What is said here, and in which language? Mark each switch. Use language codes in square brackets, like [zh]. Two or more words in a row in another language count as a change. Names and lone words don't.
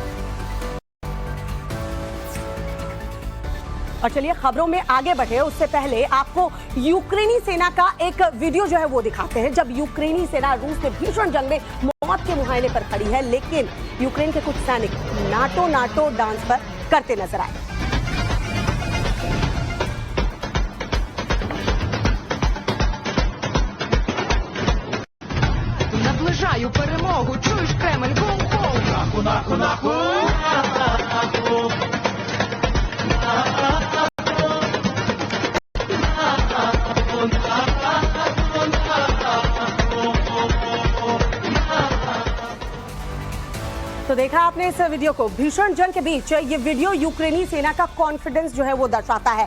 [hi] और चलिए खबरों में आगे बढ़े उससे पहले आपको यूक्रेनी सेना का एक वीडियो जो है वो दिखाते हैं, जब यूक्रेनी सेना रूस में भीषण जंग में मौत के मुहाने पर खड़ी है, लेकिन यूक्रेन के कुछ सैनिक नाटो डांस पर करते नजर आए। [uk] Наближаю перемогу, чуєш, Кремль, гол-гол! Наху, наху, наху! [hi] तो देखा आपने इस वीडियो को, भीषण जंग के बीच ये वीडियो यूक्रेनी सेना का कॉन्फिडेंस जो है वो दर्शाता है।